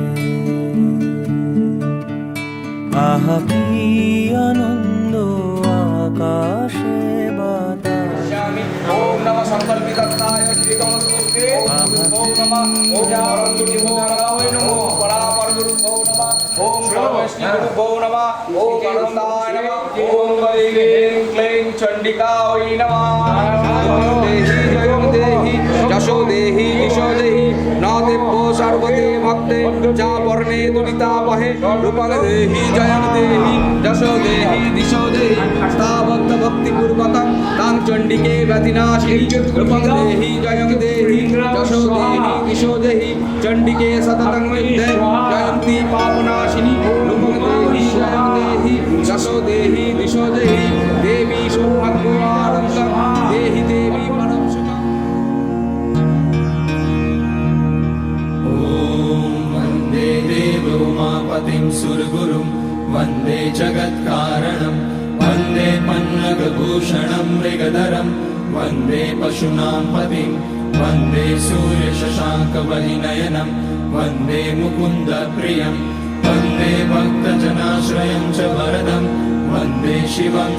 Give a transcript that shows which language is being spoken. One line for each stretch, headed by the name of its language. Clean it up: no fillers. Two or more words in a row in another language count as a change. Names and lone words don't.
Bangla: আহা কি আনন্দ আকাশে বাতাসে
Sanskrit: ওম নমঃ সংকল্পিতায় শ্রীতমস্তুতে ওম নমঃ ওম পরমগুরু নারায়ণায় নমঃ পরাপরগুরু ওম নমঃ ওম সর্বশ্রী গুরু নমঃ ওম আনন্দায় নমঃ ওম ক্লীং ক্লীং চণ্ডিকায় নমঃ দেহি যশো দেহি দিশো দেহি না দেবো সর্বদে ভক্তে যা বর্ণে দুরিতা বহে রূপং দেহি জয়ং দেহি যশো দেহি দিশো দেহি স্থাবত্ত ভক্তি পূর্বকং তাং চণ্ডিকে ব্যতিনাশিনী রূপং দেহি জয়ং দেহি যশো দেহি দিশো দেহি চণ্ডিকে সততং বিদ্যে জয়ন্তি পাপনাশিনী রূপং দেহি জয়ং দেহি যশো দেহি দিশো দেহি দেবী সৌভাগ্যমানন্দং দেহি দেবী পরম সুখং वन्दे देवोमापतिं सुरगुरुं वन्दे जगत्कारणं वन्दे पन्नगभूषणं मृगधरं वन्दे पशूनां पतिं वन्दे सूर्यशशाङ्कवलिनयनं वन्दे मुकुन्दप्रियं वन्दे भक्तजनाश्रयं च वरदं वन्दे शिवं